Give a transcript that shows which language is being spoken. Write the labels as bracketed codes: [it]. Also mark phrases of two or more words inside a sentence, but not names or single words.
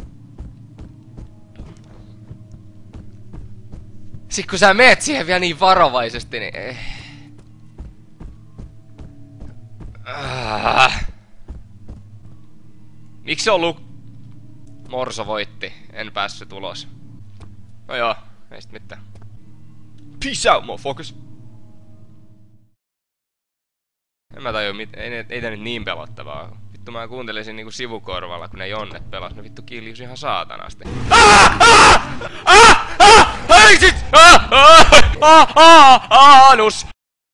[fi] Sit kun sä meet siihen vielä niin varovaisesti, niin... Miksi se on Morso voitti, en päässyt ulos. No joo, ei sit mitään. [en] Peace out, motherfuckers! [fi] En mä tajua, ei tää nyt niin pelottavaa. Vittu mä kuuntelisin niinku sivukorvalla, kun ne jonnet pelas. Ne vittu kiljus ihan saatanasti. Hei sit! Anus!